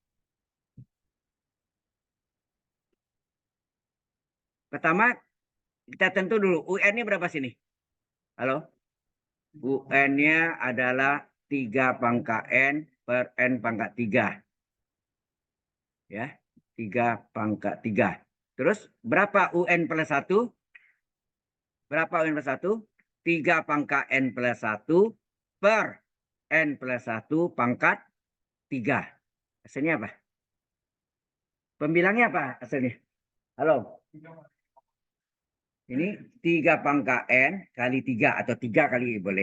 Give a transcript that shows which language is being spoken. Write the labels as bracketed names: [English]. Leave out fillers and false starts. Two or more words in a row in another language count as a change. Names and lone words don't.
[Indonesian] Pertama, kita tentu dulu UN-nya berapa sini? Halo? UN-nya adalah 3 pangkat n per n pangkat 3. Ya, 3 pangkat 3. Terus berapa UN plus 1? Berapa UN plus 1? 3 pangkat n plus 1 per n plus 1 pangkat 3. Hasilnya apa? Pembilangnya apa hasilnya? Halo? Ini 3 pangkat n kali 3 atau 3 kali boleh.